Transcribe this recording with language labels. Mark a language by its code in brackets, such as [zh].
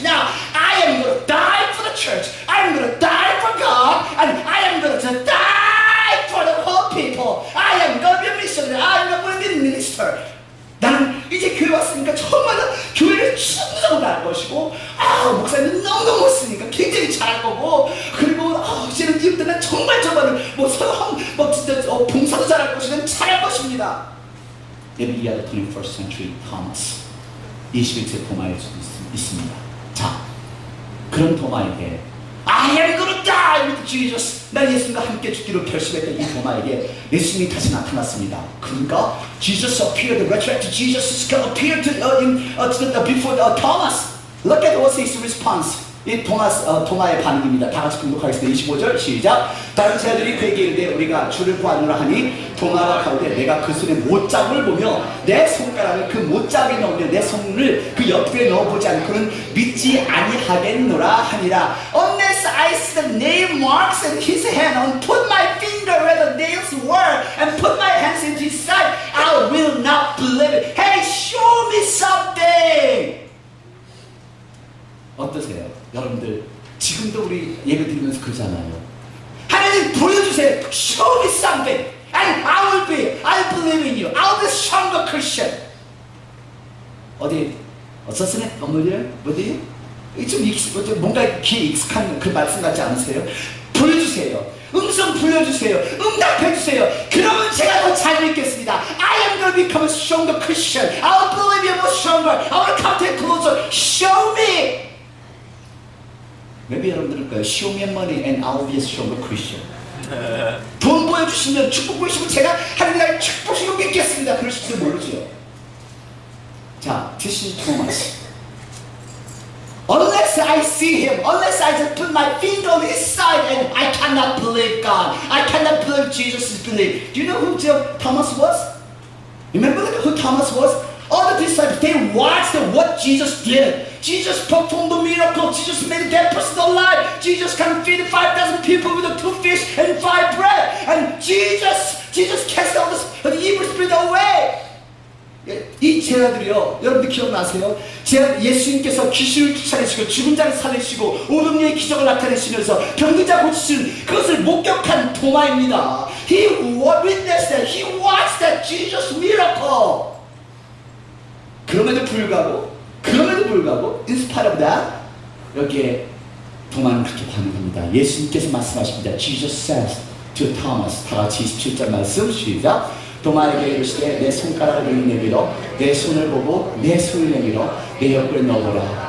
[en] Now I am going to die for the church. I am going to die for God, and I am going to die for the whole people. I am going to be a missionary. I am going to be a minister. [ko] 나는 이제 교회 왔으니까 정말 교회를 충성을 할 것이고, 목사님 너무 멋있으니까 굉장히 잘할 거고, 그리고 이제는 이후부터 난 정말 진짜 봉사도 잘할 것이고 잘할 것입니다. [en] Maybe you are the 21st century Thomas. [ko] 21세기 도마일 수도 있습니다. 자, 그런 도마에게 [en] I am going to die with Jesus. [ko] 난 예수님과 함께 죽기로 결심했던 이 도마에게 예수님이 다시 나타났습니다. 그러니까 [en] Jesus appeared, the resurrected Jesus appeared before Thomas. Look at what's his response. [ko] 이 도마의 반응입니다. 다 같이 공독하겠습니다. 25절 시작. 다른 제자들이 그에게 이르되 우리가 주를 구하노라 하니 도마가 가로되 내가 그 손에 못자국을 보며 내 손가락을 그 못자국에 넣으며 내 손을 그 옆에 넣어보지 않고는 믿지 아니하겠노라 하니라. [en] Unless I see the nail marks in his hand and put my finger where the nails were and put my hands into his side, I will not believe it. Hey, show me something. [ko] 어떠세요? 여러분들 지금도 우리 예배 드리면서 그러잖아요. 하나님 보여주세요. [en] Show me something and I believe in you. I'll be a stronger Christian. [ko] 어디 어서스네 뭐지? 좀 뭔가 귀에 익숙한 그 말씀 같지 않으세요? 보여주세요. 음성 불러주세요. 응답해주세요. 그러면 제가 더 잘 믿겠습니다. [en] I am going to become a stronger Christian. I'll believe you more stronger. I will come to closer. Show me. maybe [ko] 여러분들은 거예요. [en] Show me money and I'll be a stronger Christian. [ko] 돈 보여주시면 축복 보여주시면 제가 하나님 나를 축복시키고 믿겠습니다. 그러실지 모르죠. 자, [en] this is Thomas. Unless I see him, unless I just put my finger on his side and I cannot believe God. I cannot believe Jesus' belief. Do you know who Thomas was? Remember who Thomas was? All the disciples, they watched what Jesus did. Jesus performed the miracle. Jesus made a dead person alive. Jesus can feed 5,000 people with the 2 fish and 5 bread. And Jesus cast all the evil spirit away. [ko] 이 제자들이요, 여러분들 기억나세요? 예수님께서 귀신을 쫓아내시고 죽은 자를 살리시고 오병이의 기적을 나타내시면서 병든 자 고치시는 그것을 목격한 도마입니다. [en] He witnessed that. He watched that Jesus miracle. [ko] 그럼에도 불구하고 [en] in spite of that, [ko] 여기에 도마는 그렇게 반응합니다. 예수님께서 말씀하십니다. [en] Jesus says to Thomas, [ko] 다 같이 27절 말씀 시작. 도마에게 이르시되 내 손가락을 여기 내밀어 내 손을 보고 내 손을 내밀어 내 옆구리에 넣어보라.